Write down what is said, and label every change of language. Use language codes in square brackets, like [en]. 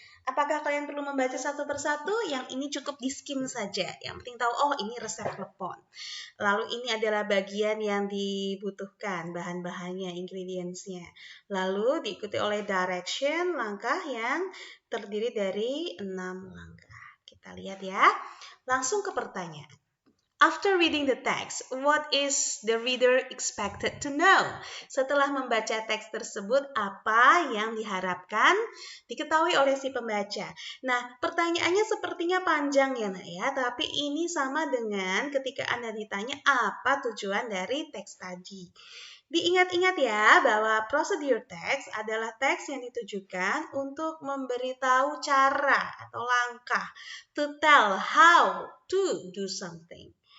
[id] Apakah kalian perlu membaca satu persatu? Yang ini cukup di-skim saja. Yang penting tahu, oh ini resep klepon. Lalu ini adalah bagian yang dibutuhkan, bahan-bahannya, ingredients-nya. Lalu diikuti oleh direction, langkah yang terdiri dari 6 langkah. Kita lihat ya. Langsung ke pertanyaan. [en] After reading the text, what is the reader expected to know? [id] Setelah membaca teks tersebut, apa yang diharapkan diketahui oleh si pembaca? Nah, pertanyaannya sepertinya panjang ya, Nak ya, tapi ini sama dengan ketika Anda ditanya apa tujuan dari teks tadi. Diingat-ingat ya bahwa procedure text adalah teks yang ditujukan untuk memberitahu cara atau langkah, [en] to tell how to do something.